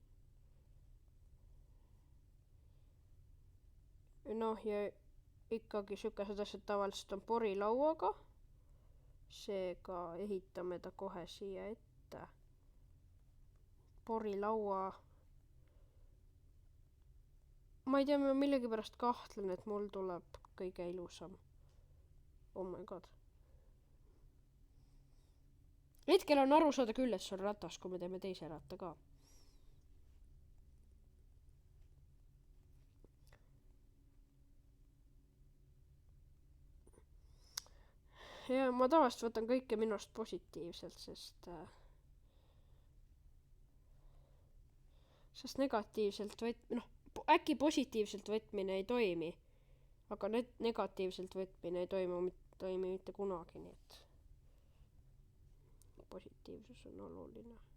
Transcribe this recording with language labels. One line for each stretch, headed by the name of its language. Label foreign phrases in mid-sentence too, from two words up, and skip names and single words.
Estonian: Noh, ja ikkagi sükased asjad tavaliselt on porilauaga. Seega ehitame ta kohe siia ette. Porilaua. Ma ei tea, ma millegipärast kahtlen, et mul tuleb kõige ilusam.
English: Oh my god.
Estonian: Hetkel on aru saada küll, et see on ratas, kui me teeme teise ratta ka. Ja ma tavaliselt võtan kõike minust positiivselt, sest negatiivselt äkki positiivselt võtmine ei toimi, aga negatiivselt võtmine ei toimi mitte kunagi, nii et positiivsus on oluline.